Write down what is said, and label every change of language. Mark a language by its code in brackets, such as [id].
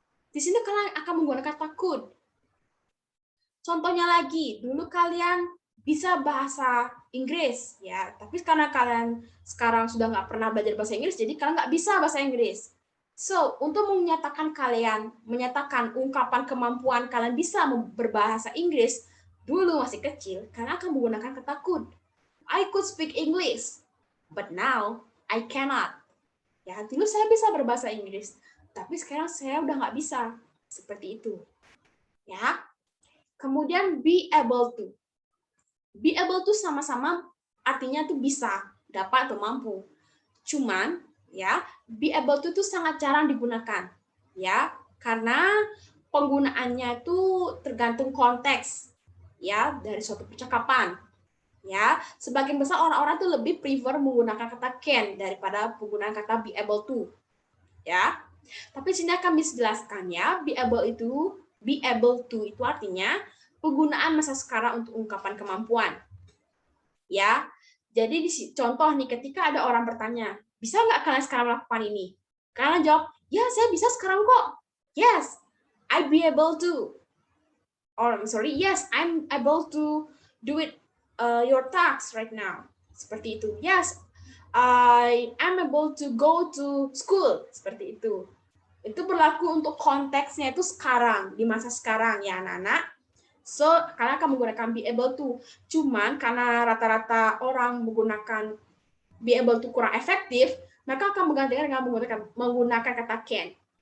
[id] Di sini kalian akan menggunakan kata could. Contohnya lagi, dulu kalian bisa bahasa Inggris, ya, tapi karena kalian sekarang sudah nggak pernah belajar bahasa Inggris, jadi kalian nggak bisa bahasa Inggris. So, untuk menyatakan ungkapan kemampuan kalian bisa berbahasa Inggris, dulu masih kecil, kalian akan menggunakan kata could. [en] I could speak English, but now I cannot. [id] Ya, dulu saya bisa berbahasa Inggris, tapi sekarang saya udah nggak bisa. Seperti itu. Ya. Kemudian be able to. Be able to sama-sama artinya tuh bisa, dapat atau mampu. Cuman ya, be able to itu sangat jarang digunakan. Ya, karena penggunaannya itu tergantung konteks ya dari suatu percakapan. Ya, sebagian besar orang-orang tuh lebih prefer menggunakan kata can daripada penggunaan kata be able to. Ya. Tapi sini akan dijelaskan ya, be able to itu artinya penggunaan masa sekarang untuk ungkapan kemampuan. Ya. Jadi contoh nih, ketika ada orang bertanya, bisa nggak kalian sekarang melakukan ini? Kalian jawab, ya saya bisa sekarang kok. [en] Yes, I be able to. Or sorry, yes, I'm able to do it your task right now. [id] Seperti itu. [en] Yes, I am able to go to school. [id] Seperti itu. Itu berlaku untuk konteksnya itu sekarang, di masa sekarang ya anak-anak. So, kalian akan menggunakan be able to. Cuman karena rata-rata orang menggunakan be able to kurang efektif, maka akan menggantikan dengan menggunakan kata can.